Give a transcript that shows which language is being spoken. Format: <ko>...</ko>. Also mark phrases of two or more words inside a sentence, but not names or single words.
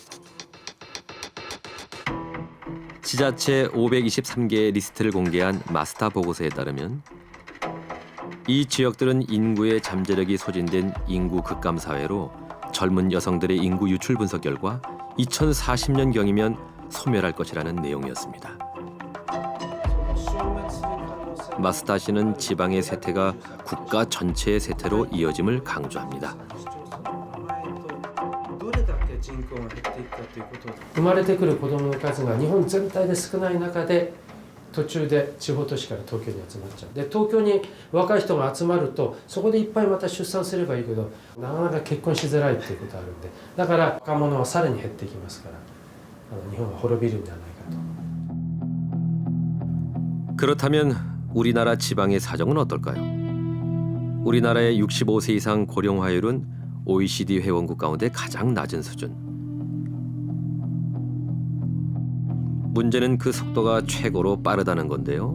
<ko>지자체 523개의 리스트를 공개한 마스터 보고서에 따르면 이 지역들은 인구의 잠재력이 소진된 인구 급감 사회로 젊은 여성들의 인구 유출 분석 결과 2040년경이면 소멸할 것이라는 내용이었습니다. 마스타 씨는 지방의 세태가 국가 전체의 세태로 이어짐을 강조합니다.</ko> <ja>生まれてくる子どもの数が日本全体で少ない中で途中で地方都市から東京に集まっちゃうで東京に若い人が集まるとそこでいっぱいまた出産すればいいけどなかなか結婚しづらいっていうことがあるんでだから若者はさらに減っていきますから日本は滅びるんじゃないかと。</ja> <ko>그렇다면 우리나라 지방의 사정은 어떨까요? 우리나라의 65세 이상 고령화율은 OECD 회원국 가운데 가장 낮은 수준. 문제는 그 속도가 최고로 빠르다는 건데요.</ko>